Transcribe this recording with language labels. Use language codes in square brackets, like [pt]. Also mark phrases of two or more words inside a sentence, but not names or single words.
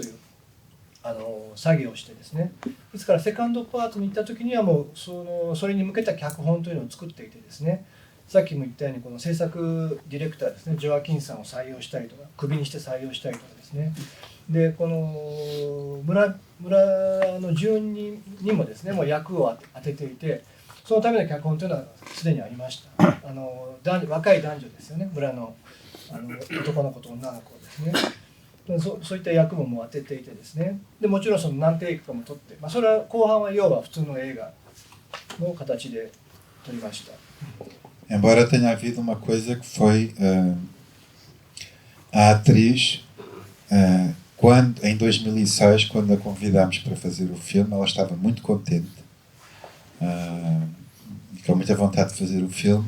[ja] いう作業をしてですね、ですからセカンドパートに行った時にはもうそれに向けた脚本というのを作っていてですね、さっきも言ったようにこの制作ディレクターですね、ジョアキンさんを採用したりとか、クビにして採用したりとかですね、でこの村の住人にもですね、もう役を当てていて、そのための脚本というのはすでにありました。若い男女ですよね、村の男の子と女の子ですね。そういった役ももう当てていてですね、でもちろん何テイクかも撮って、それは後半は要は普通の映画の形で撮りました。 [pt] Embora tenha havido uma coisa que foi a atriz, em 2006, quando a convidámos para fazer o filme, ela estava muito contente e com muita vontade de fazer o filme.